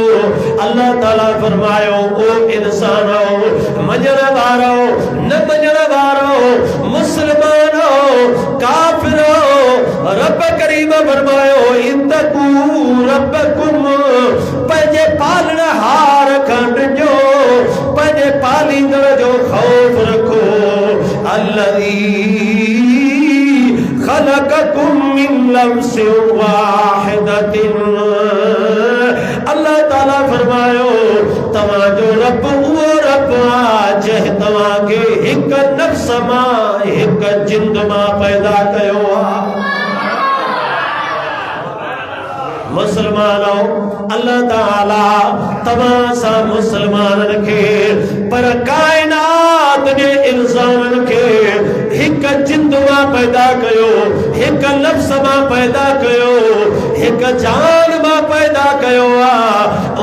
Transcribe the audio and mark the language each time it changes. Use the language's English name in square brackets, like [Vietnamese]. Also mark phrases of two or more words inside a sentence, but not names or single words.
[Sindhi] अल्लाह ताला फरमायो ओ इंसानो, मञण वारो न मञण वारो, मुस्लमानो काफिरो, रब करीम फरमायो [Arabic] اتقوا ربكم, [Sindhi] पंहिंजे पालनहार खां ॾिजो, पंहिंजे पालींदड़ जो ख़ौफ़ रखो। [Arabic] الذي خلقكم من نفس واحدة. [Sindhi] अल्लाह ताला फरमायो तव्हांजो रब उहो रब आहे जंहिं तव्हांखे हिकु नफ्स मां हिकु जिंद मां पैदा कयो आहे। मुसलमानो, अल्लाह ताला तव्हां सां मुसलमाननि खे पर कायनात जे इंसाननि खे हिकु जिंद मां पैदा कयो, हिकु नफ्स मां पैदा कयो, हिकु जान मां पैदा कयो आहे।